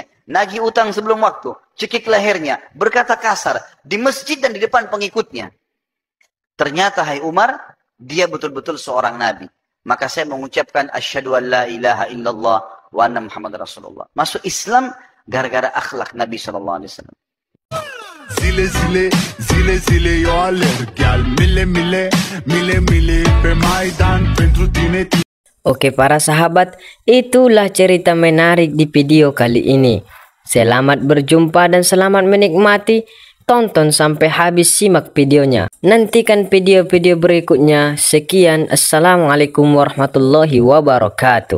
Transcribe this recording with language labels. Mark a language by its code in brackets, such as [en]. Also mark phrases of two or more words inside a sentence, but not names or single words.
[id] Nagih utang sebelum waktu, cekik lehernya, berkata kasar, di masjid dan di depan pengikutnya. Ternyata hai Umar, dia betul-betul seorang Nabi. Maka saya mengucapkan, [ar] أشهد أن لا إله إلا الله وأن محمدا رسول الله. [id] Masuk Islam gara-gara akhlak Nabi SAW. [ro] Zile zile, zile zile eu alerg, iar mile mile, mile mile pe Maidan pentru tine. [id] Oke para sahabat, itulah cerita menarik di video kali ini. Selamat berjumpa dan selamat menikmati. Tonton sampai habis, simak videonya. Nantikan video-video berikutnya. Sekian, [ar] السلام عليكم ورحمة الله وبركاته.